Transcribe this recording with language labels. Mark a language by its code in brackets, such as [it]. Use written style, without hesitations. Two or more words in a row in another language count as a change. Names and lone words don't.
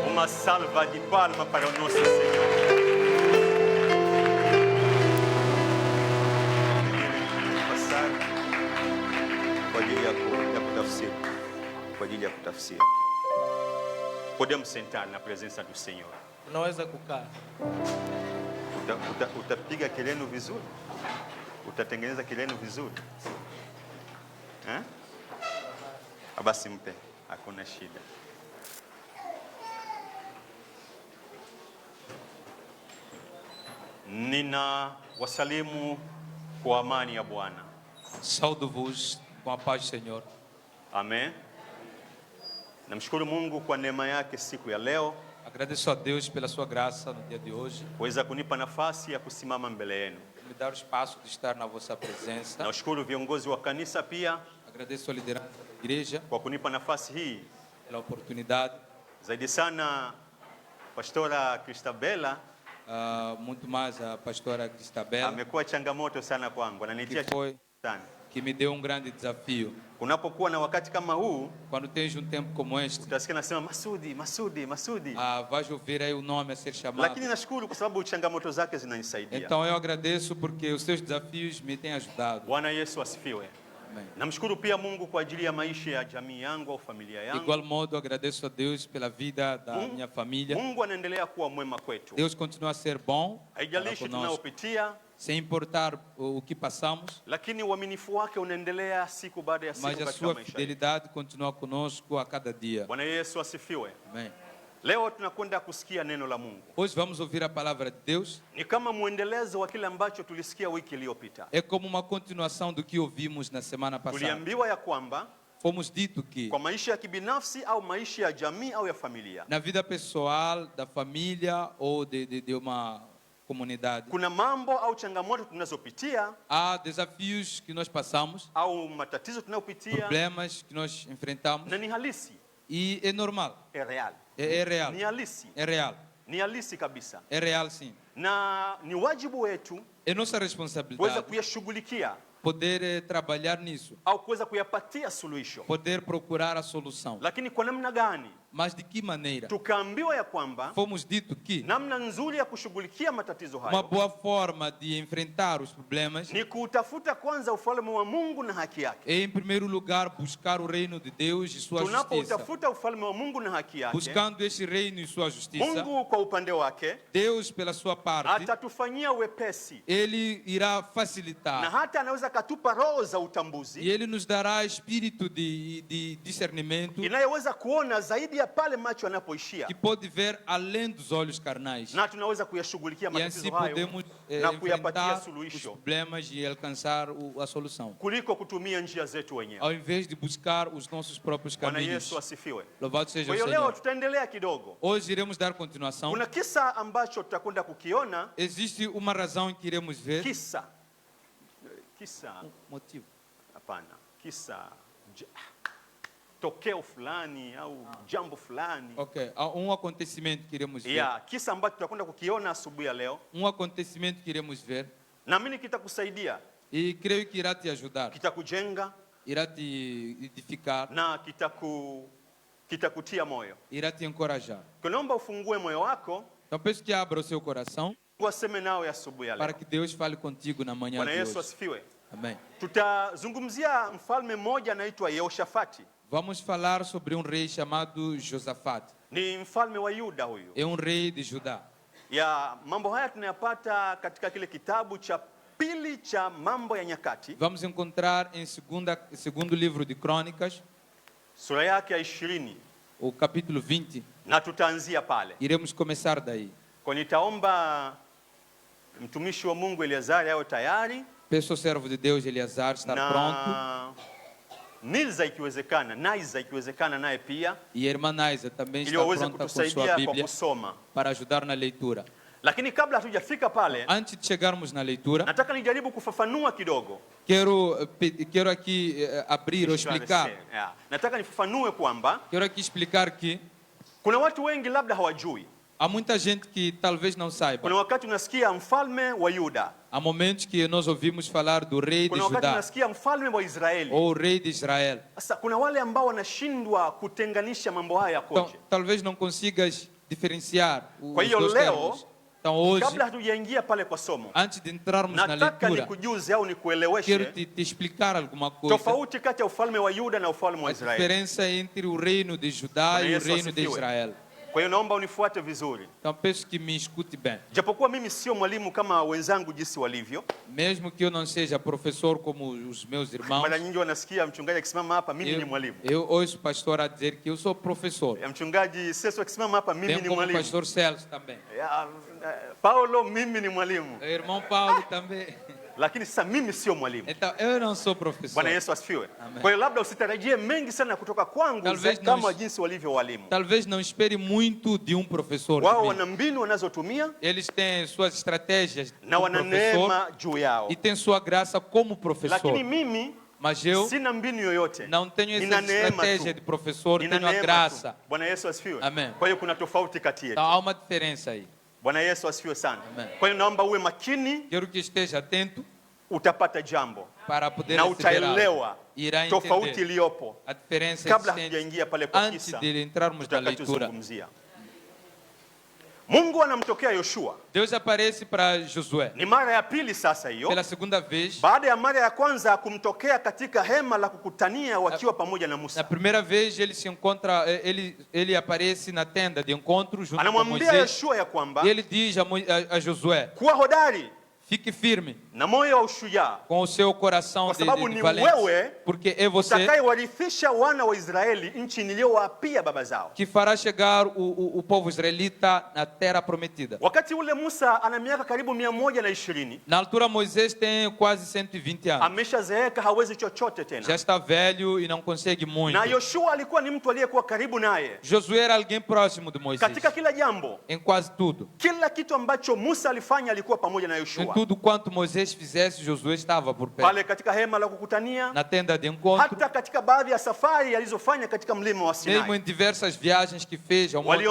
[pt] salva de palma para o nosso Senhor. [sw] Passar kwa ajili ya kutafsiri. Kwa ajili ya kutafsiri. [pt] Podemos sentar na presença do Senhor. [sw] Unaweza kukaa. Utapiga kelele vizuri? Utatengeneza kelele vizuri? Basi mpe, hakuna shida. Nina wasalimu kwa amani ya Bwana. [pt] Saúdo-vos com a paz do Senhor. Amen. [sw] Namshukuru Mungu kwa neema yake siku ya leo. [pt] Agradeço a Deus pela sua graça no dia de hoje. [sw] Kuweza kunipa nafasi ya kusimama mbele yenu. [pt] Me dar o espaço de estar na vossa presença. [sw] Nashukuru viongozi wa kanisa pia. [pt] Agradeço a liderança da igreja [sw] kwa kunipa nafasi hii. [pt] Pela oportunidade. [sw] Zaidi sana Pastora Cristabella. [pt] Muito mais a pastora Cristabella. [sw] Amekuwa changamoto sana kwangu. Ananitia sana. [pt] Que me deu grande desafio. [sw] Unapokuwa na wakati kama huu, [pt] quando tens tempo como este, [sw] utasikia nasema Masudi. [pt] Vais ouvir aí o nome a ser chamado. [sw] Lakini nashukuru kwa sababu changamoto zake zinanisaidia. [pt] Então eu agradeço porque os seus desafios me têm ajudado. [sw] Bwana Yesu asifiwe. [pt] Amém. [sw] Namshukuru pia Mungu kwa ajili ya maisha ya jamii yangu au familia yangu. [pt] De igual modo agradeço a Deus pela vida da minha família. [sw] Mungu anaendelea kuwa mwema kwetu. [pt] Deus continua a ser bom. [sw] Haijalishi tunayopitia, [pt] sem importar o que passamos, [sw] lakini uaminifu wake unaendelea siku baada ya siku katika maisha. [pt] Mas a sua fidelidade continua conosco a cada dia. [sw] Bwana Yesu asifiwe. [pt] Amém. [sw] Leo tunakwenda kusikia neno la Mungu. [pt] Hoje vamos ouvir a palavra de Deus. [sw] Ni kama muendelezo wa kile ambacho tulisikia wiki iliyopita. [pt] É como uma continuação do que ouvimos na semana passada. [sw] Tuliambiwa ya kwamba [pt] fomos dito que [sw] kwa maisha ya kibinafsi au maisha ya jamii au ya familia, [pt] na vida pessoal da família ou de uma comunidade, [sw] kuna mambo au changamoto tunazopitia, [pt] há desafios que nós passamos, [sw] au matatizo tunayopitia, [pt] problemas que nós enfrentamos, [sw] na ni halisi, [pt] e é normal, é real, é real, [sw] ni halisi, [pt] é real, [sw] ni halisi kabisa, [pt] é real sim, [sw] na ni wajibu wetu [pt] é nossa responsabilidade [sw] kuweza kuyashughulikia, [pt] poder trabalhar nisso, [sw] au kuweza kuyapatia suluhisho, [pt] poder procurar a solução. [sw] Lakini kwa namna gani? [pt] Mas de que maneira? [sw] Tukaambiwa ya kwamba [pt] fomos dito que [sw] namna nzuri ya kushughulikia matatizo hayo, [pt] uma boa forma de enfrentar os problemas, [sw] ni kutafuta kwanza ufalme wa Mungu na haki yake. [pt] É em primeiro lugar buscar o reino de Deus e sua justiça. [sw] Tunapotafuta ufalme wa Mungu na haki yake, [pt] buscando esse reino e sua justiça, [sw] Mungu kwa upande wake, [pt] Deus pela sua parte, [sw] atatufanyia wepesi, [pt] ele irá facilitar, [sw] na hata anaweza katupa roho za utambuzi, [pt] e ele nos dará espírito de discernimento, [sw] inayoweza kuona zaidi ya pale macho yanapoishia, [pt] que pode ver além dos olhos carnais, [sw] na tunaweza kuyashughulikia [pt] e [sw] matatizo [pt] assim [sw] hayo [pt] podemos [sw] na kuyapatia [pt] enfrentar os [sw] suluhisho, [pt] problemas e alcançar a solução, [sw] kuliko kutumia njia zetu wenyewe. [pt] ao invés de buscar os nossos próprios [sw] Bwana [pt] caminhos. [sw] Yesu asifiwe. [pt] Louvado seja [sw] Kwa [pt] o [sw] hiyo leo [pt] Senhor. [sw] tutaendelea kidogo. [pt] Hoje iremos dar continuação. [sw] Kuna kisa ambacho tutakwenda kukiona. [pt] Existe uma razão em que iremos ver. [sw] Kisa. [pt] Motivo. [sw] Hapana. Kisa. Tokeo fulani au jambo fulani. Ok. [pt] Um acontecimento que iremos ver. [sw] Yeah, kisa ambacho tutakwenda kukiona asubuhi ya leo. [pt] Um acontecimento que iremos ver. [sw] Naamini kitakusaidia. [pt] E creio que irá te ajudar. [sw] Kitakujenga. [pt] Irá te edificar. [sw] Na kitakutia moyo. [pt] Irá te encorajar. [sw] Naomba ufungue moyo wako. [pt] Então peço que abra o seu coração. Para que Deus fale contigo na manhã de hoje. [sw] Asifiwe. [pt] Amém. [sw] Tutazungumzia mfalme mmoja anaitwa Yehoshafati. [pt] Vamos falar sobre rei chamado Josafat. [sw] Ni mfalme wa Yuda huyu. [pt] É rei de Judá. [sw] Ya mambo haya tunayapata katika kile kitabu cha pili cha Mambo ya Nyakati. [pt] Vamos encontrar em segundo livro de Crônicas, [sw] sura yake ya 20. [pt] O capítulo 20. [sw] Na tutaanzia pale. [pt] Iremos começar daí. [sw] Kwa nitaomba mtumishi wa Mungu Eleazari awe tayari. [pt] Peço ao servo de Deus Eleazar estar pronto. [sw] Naiza ikiwezekana naye pia. [pt] E a irmã Naiza também está pronta com sua Bíblia para ajudar na leitura. [sw] Lakini kabla hatujafika pale, [pt] antes de chegarmos na leitura, [sw] nataka nijaribu kufafanua kidogo. [pt] Quero aqui abrir ou explicar. [sw] Nataka nifafanue kwamba [pt] quero aqui explicar que [sw] kuna watu wengi labda hawajui. [pt] Há muita gente que talvez não saiba. [sw] Kuna wakati unasikia mfalme wa Yuda. [pt] Há momentos que nós ouvimos falar do rei de Judá. [sw] Kuna wakati unasikia mfalme wa Israeli. [pt] Ou rei de Israel. [sw] Sasa kuna wale ambao wanashindwa kutenganisha mambo haya yakoje. [pt] Talvez não consigas diferenciar [sw] Kwa [pt] os [sw] hiyo [pt] dois [sw] leo, [pt] termos. Então hoje, [sw] kabla hatujaingia pale kwa somo, [pt] antes de entrarmos na [sw] nataka [pt] leitura, [sw] nikujuze au [pt] quero [sw] nikueleweshe [pt] te explicar alguma coisa. [sw] tofauti kati ya ufalme wa Yuda na ufalme wa [pt] A [sw] Israeli. [pt] diferença entre o reino de Judá [sw] Bwana [pt] e o [sw] Yesu [pt] reino de [sw] asifiwe. [pt] Israel. [sw] Kwa hiyo naomba unifuate vizuri. [pt] Então peço que me escute bem. [sw] Japokuwa mimi sio mwalimu kama wenzangu jinsi walivyo. [pt] Mesmo que eu não seja professor como os meus irmãos, [sw] Mara nyingi wanasikia mchungaji akisimama hapa, mimi ni mwalimu. [pt] eu ouço o pastor a dizer que eu sou professor. [sw] Ya mchungaji Seso akisimama hapa, mimi [pt] Bem [sw] ni [pt] como o [sw] mwalimu. [pt] pastor Celso também. [sw] Ya, Paulo, mimi ni mwalimu. [pt] O irmão Paulo também. [sw] Lakini sasa mimi sio mwalimu. [pt] Então eu não sou professor. [sw] Bwana Yesu asifiwe. [pt] Amen. [sw] Kwa hiyo labda usitarajie mengi sana kutoka kwangu [pt] Talvez [sw] kama [pt] não- [sw] jinsi walivyo walimu. [pt] Talvez não espere muito de um professor. de [sw] Wao [pt] mim. [sw] wana mbinu wanazotumia [pt] Eles têm suas estratégias [sw] na [pt] como [sw] wana [pt] professor [sw] neema juu yao. [pt] e têm sua graça como professor. [sw] Lakini mimi [pt] Mas eu [sw] sina mbinu yoyote. [pt] não tenho [sw] Nina [pt] essa [sw] neema [pt] estratégia [sw] tu. [pt] de professor, [sw] Nina [pt] tenho a [sw] neema [pt] graça. [sw] tu. Bwana Yesu asifiwe. [pt] Amen. [sw] Kwa hiyo kuna tofauti kati yetu. [pt] Então há uma diferença aí. [sw] Bwana Yesu asifiwe sana. [pt] Amen. [sw] Kwa hiyo naomba uwe makini, [pt] Quero que esteja atento [sw] utapata jambo [pt] para poder [sw] na [pt] receber [sw] utaelewa [pt] algo. Irá [sw] tofauti [pt] entender [sw] iliyopo [pt] a diferença [sw] kabla [pt] existente [sw] hatujaingia pale kwa [pt] antes [sw] kisa [pt] de entrarmos na leitura. [sw] tutakachozungumzia. Mungu anamtokea Yoshua. [pt] Deus aparece para Josué [sw] Ni mara ya pili sasa hiyo, [pt] pela segunda vez. [sw] baada ya mara ya kwanza kumtokea katika hema la kukutania wakiwa pamoja na [pt] Na [sw] Musa. [pt] primeira vez ele se encontra, ele aparece na tenda de encontro junto com [sw] Anamwambia [pt] Moisés. [sw] Yoshua ya kwamba [pt] E ele diz a Josué: [sw] kuwa hodari [pt] fique firme [sw] na moyo wa ushujaa, [pt] com o seu coração [sw] kwa sababu [pt] de [sw] ni [pt] valência, [sw] wewe [pt] porque é você [sw] utakayewarithisha wana wa Israeli nchi niliyowapia baba zao. [pt] que fará chegar o povo israelita na terra prometida. [sw] Wakati ule Musa ana miaka karibu 120, [pt] Na altura Moisés tem quase 120 anos. [sw] ameshazeeka, hawezi chochote [pt] Já [sw] tena, [pt] está velho e não consegue muito. [sw] na Yoshua alikuwa ni mtu aliyekuwa karibu naye [pt] Josué era alguém próximo de Moisés. [sw] katika kila jambo. [pt] Em quase tudo. [sw] Kila kitu ambacho Musa alifanya alikuwa pamoja na [pt] Em [sw] Yoshua. [pt] tudo quanto Moisés fizesse, Josué estava por perto. [sw] Pale katika hema la kukutania, [pt] Na tenda de encontro, [sw] hata katika baadhi ya safari alizofanya katika mlima wa [pt] mesmo [sw] Sinai, [pt] em diversas viagens que fez ao Monte Sião,